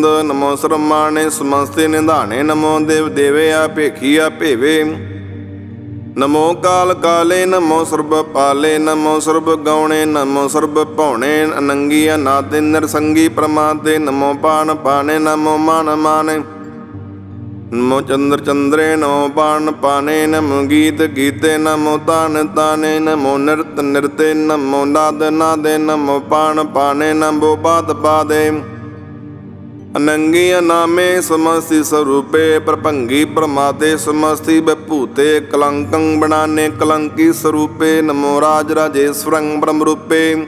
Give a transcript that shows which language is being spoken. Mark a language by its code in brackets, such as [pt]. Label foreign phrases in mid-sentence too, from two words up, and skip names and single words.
[bra] ਨਮੋ ਸਰਮਾਣੇ ਸਮਸਤੇ ਨਿਧਾਣੇ ਨਮੋ ਦੇਵ ਦੇਵੇ ਆ ਭੇਖੀ ਆ ਭੇਵੇ ਨਮੋ ਕਾਲ ਕਾਲੇ ਨਮੋ ਸਰਬ ਪਾਲੇ ਨਮੋ ਸਰਬ ਗਾਉਣੇ ਨਮੋ ਸਰਬ ਭਉਣੇ ਅਨੰਗੀ ਅਨਾਦੇ ਨਿਰਸੰਗੀ ਪ੍ਰਮਾਦੇ ਨਮੋ ਪਾਣ ਪਾਣੇ ਨਮੋ ਮਾਨ ਮਾਨੇ नमो चंद्र चंद्रे नमो पान पाने नमो गीत गीते नमो तान ताने नमो नृत नृते नमो नाद नादे नमो पान पाने नमो पाद पादे अनंगी अनामे समस्ति स्वरूपे प्रपंगी प्रमाते समस्ति विभूते कलंकं बनाने कलंकी स्वरूपे नमो राज राजेश्वरं ब्रह्म रूपे